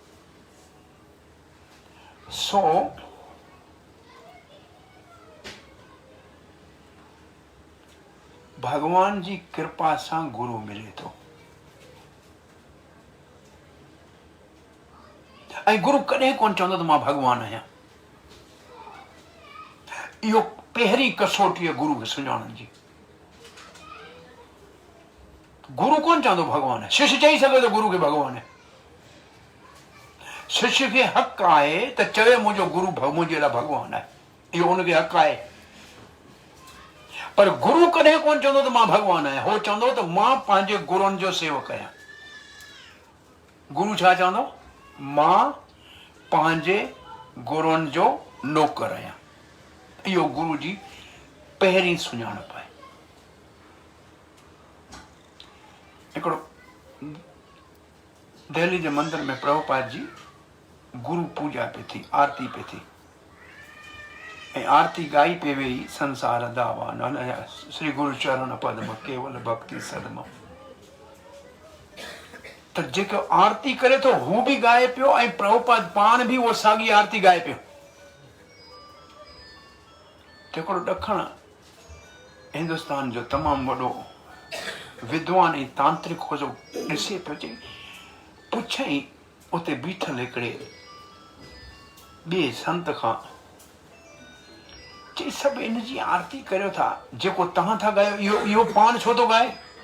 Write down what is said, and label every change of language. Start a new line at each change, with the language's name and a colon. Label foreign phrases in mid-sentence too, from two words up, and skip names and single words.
Sindhi: सो भॻवान जी कृपा सां गुरु मिले थो। ऐं गुरु कॾहिं कोन चवंदो त मां भॻवानु आहियां। इहो पहिरीं कसोटी आहे गुरु खे सुञाणण जी। गुरु कौन चवंदो भगवान है? शिष्य चई सघे थो गुरु खे भगवान है। शिष्य खे हक़ आहे त चवे मुंहिंजो गुरु मुंहिंजे लाइ भगवान आहे, इहो हुनखे हक़ आहे। पर गुरु कॾहिं कोन चवंदो त मां भगवान आहियां, हो चवंदो त मां पंहिंजे गुरुनि जो सेवक आहियां। गुरु छा चवंदो? मां पंहिंजे गुरुनि जो नौकर आहियां। इहो गुरु जी पहिरीं सुञाणप आहे। हिकिड़ो दिल्ली जे मंदिर में प्रभुपाद जी गुरु पूजा पे थी, आरती पे थी, ऐं आरती गाई पे वेई
Bangla: সংসার দাবা শ্রী গুরু চরণ পদ্ম কেবল ভকতি সদমা।
Sindhi: त जेको आरती करे थो हू बि गाए पियो ऐं प्रभुपाद पाण बि उहो साॻी आरती गाए पियो। हिकिड़ो ॾखण हिंदुस्तान जो तमामु वॾो विद्वान ऐं तांत्रिक हो जो ॾिसे पियो, चई पुछई उते बीठल हिकिड़े ॿिए संत खां, चई सभु इन जी आरती करियो था, जेको तव्हां था ॻायो इहो पाण छो थो ॻाए?